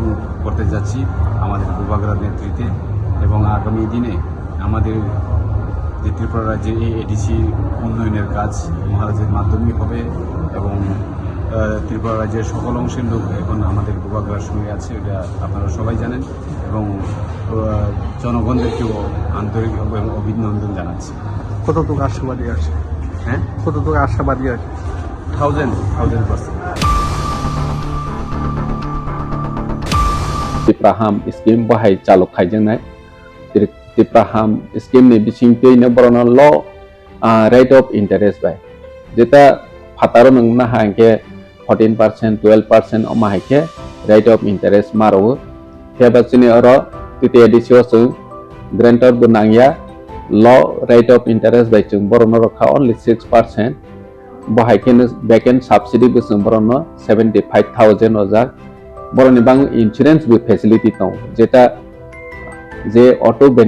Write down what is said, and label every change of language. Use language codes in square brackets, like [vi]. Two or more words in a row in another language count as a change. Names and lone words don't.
[bn] করতে যাচ্ছি আমাদের প্রভাগরার নেতৃত্বে এবং আগামী দিনে আমাদের যে ত্রিপুরা রাজ্যে এই এডিসি উন্নয়নের কাজ মহারাজের মাধ্যমেই হবে এবং ত্রিপুরা রাজ্যের সকল অংশের লোক এখন আমাদের প্রভাগরার সঙ্গে আছে, এটা আপনারা সবাই জানেন এবং জনগণদেরকেও আন্তরিক অভিনন্দন জানাচ্ছি। কতটুকু আশাবাদী আছে? হ্যাঁ, কতটুকু আশাবাদী আছে? 1000%। [trp] Tipraham scheme bahai calo khaijenai Tipraham scheme ni bisingtei na borona [en] law rate of interest [trp] bai jeta phataro nangna hangke 14% 12% oma haike [en] rate of interest [trp] maro heba chini oro titi edisio chung grantor bunangya [en] law rate of interest [trp] bai chung borona rokha only 6% bahai ke [en] backend subsidy [trp] bu chung borona 75000 ojak boroni bang [en] insurance with facility [trp] tong jeta je [en] auto benefit